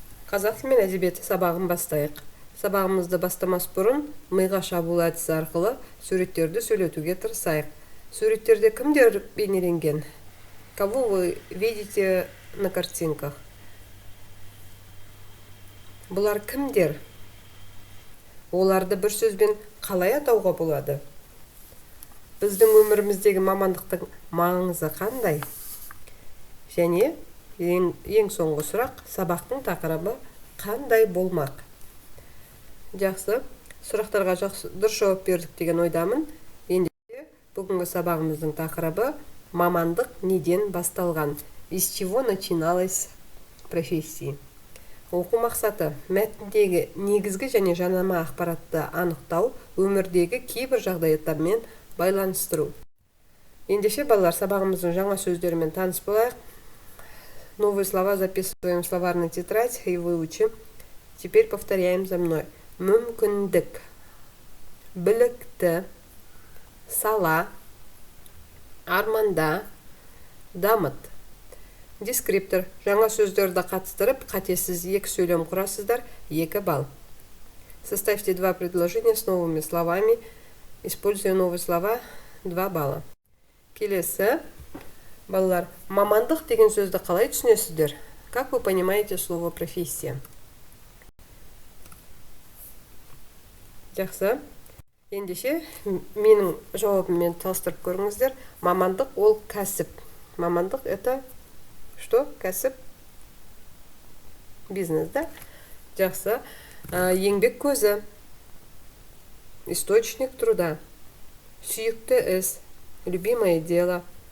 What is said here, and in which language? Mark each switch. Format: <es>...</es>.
<kk>Қазақ тілі мен әдебиеті сабағын бастайық. Сабағымызды бастамас бұрын миға шабуыл әдісі арқылы суреттерді сөйлетуге тырысайық. Суреттерде кімдер бейнеленген?</kk> <ru>Кого вы видите на картинках?</ru> <kk>Бұлар кімдер? Оларды бір сөзбен қалай атауға болады? Біздің өміріміздегі мамандықтың маңызы қандай? Және ең соңғы сұрақ, сабақтың тақырыбы қандай болмақ? Жақсы, сұрақтарға дұрыс жауап бердік деген ойдамын. Ендеше бүгінгі сабағымыздың тақырыбы мамандық неден басталған?</kk> <ru>Из чего начиналась профессия?</ru> <kk>Оқу мақсаты мәтіндегі негізгі және жанама ақпаратты анықтау, өмірдегі кейбір жағдаяттармен байланыстыру. Ендеше балалар, сабағымыздың жаңа сөздерімен таныс болайық.</kk> <ru>Новые слова записываем в словарную тетрадь и выучим. Теперь повторяем за мной.</ru> <kk>Мүмкіндік, білікті, сала, арманда, дамыт. Дескриптор. Жаңа сөздерді қатыстырып, қатесіз екі сөйлем құрасыздар, 2 балл.</kk> <ru>Составьте 2 предложения с новыми словами. Используя новые слова, 2 балла.</ru> <kk>Келесі. Балалар, мамандық деген сөзді қалай түсінесіздер?</kk> <ru>Как вы понимаете слово профессия?</ru> <kk>Жақсы. Ендеше, менің жауабыммен салыстырып көріңіздер. Мамандық ол кәсіп. Мамандық</kk> <ru>это что?</ru> <kk>Кәсіп? Бизнес, да? Жақсы. Еңбек көзі.</kk> <ru>Источник труда.</ru> <kk>Сүйікті іс.</kk> <ru>Любимое дело.</ru>